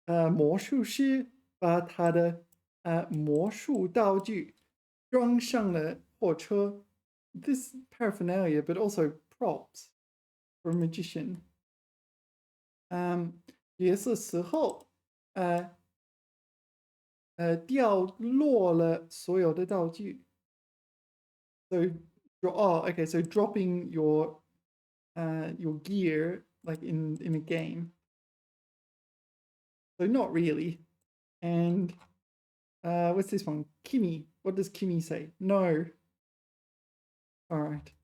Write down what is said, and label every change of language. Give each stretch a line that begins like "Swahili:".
Chinese: 魔术师把他的魔术道具装上了货车.
English: This paraphernalia, but also props for a magician.
Chinese: 也是时候掉落了所有的道具.
English: So, okay. So dropping your gear like in a game. So not really. And what's this one? Kimi. What does Kimi say? No. All right.